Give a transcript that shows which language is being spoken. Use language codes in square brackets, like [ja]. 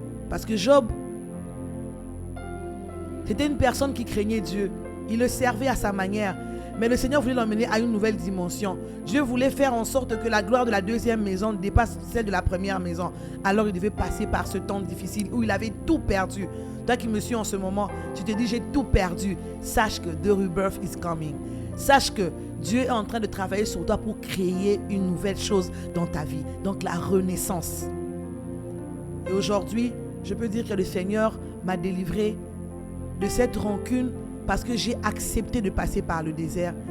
[fr] Parce que Job, c'était une personne qui craignait Dieu. Il le servait à sa manière. Mais le Seigneur voulait l'emmener à une nouvelle dimension. Dieu voulait faire en sorte que la gloire de la deuxième maison dépasse celle de la première maison. Alors il devait passer par ce temps difficile où il avait tout perdu. Toi qui me suis en ce moment, tu te dis j'ai tout perdu. Sache que [en] the rebirth is coming. [fr] Sache que Dieu est en train de travailler sur toi pour créer une nouvelle chose dans ta vie. Donc la renaissance. Et aujourd'hui, je peux dire que le Seigneur m'a délivré de cette rancune parce que j'ai accepté de passer par le désert.